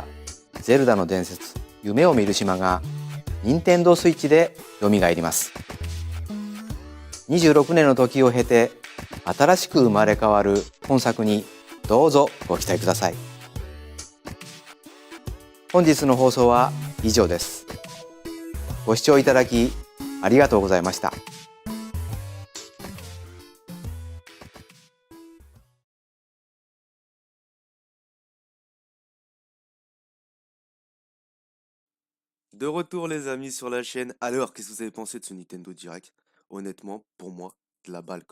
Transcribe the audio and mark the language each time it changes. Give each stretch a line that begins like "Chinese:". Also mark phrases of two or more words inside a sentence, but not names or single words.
Japanese: ゼルダの伝説夢を見る島が任天堂スイッチで蘇ります。26年の時を経て新しく生まれ変わる本作にどうぞご期待ください。本日の放送は以上です。ご視聴いただきありがとうございました。
French: De retour les amis sur la chaîne. Alors, qu'est-ce que vous avez pensé de ce Nintendo Direct? Honnêtement, pour moi, de la balle.